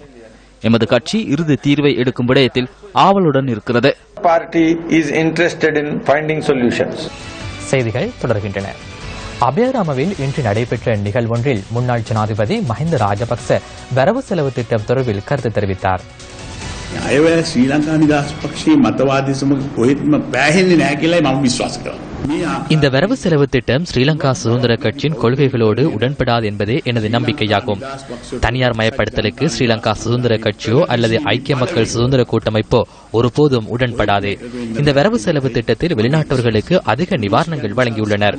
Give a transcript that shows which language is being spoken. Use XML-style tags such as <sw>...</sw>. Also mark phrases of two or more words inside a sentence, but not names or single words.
<ta>எமது கட்சி இறுதி தீர்வை எடுக்கும் விடயத்தில் ஆவலுடன் இருக்கிறது. செய்திகள் தொடர்கின்றன. அபயராமவில் இன்று நடைபெற்ற நிகழ்வொன்றில் முன்னாள் ஜனாதிபதி மஹிந்த ராஜபக்ச வரவு செலவு திட்டம் தொடர்பில் கருத்து தெரிவித்தார்.</ta> <si>අයව ශ්‍රී ලංකා නිදහස් පක්ෂයේ මතවාදී සමග කොහෙත්ම පෑහෙන්නේ නැහැ කියලායි මම විශ්වාස කරනවා.</si> <ta>இந்த வரவு செலவு திட்டம் ஸ்ரீலங்கா சுதந்திர கட்சியின் கொள்கைகளோடு உடன்படாது என்பதே எனது நம்பிக்கையாகும். தனியார் மயப்படுத்தலுக்கு ஸ்ரீலங்கா சுதந்திர கட்சியோ அல்லது ஐக்கிய மக்கள் சுதந்திர கூட்டமைப்போ ஒருபோதும் உடன்படாது. இந்த வரவு செலவு திட்டத்தில் வெளிநாட்டவர்களுக்கு அதிக நிவாரணங்கள் வழங்கியுள்ளனர்.</ta>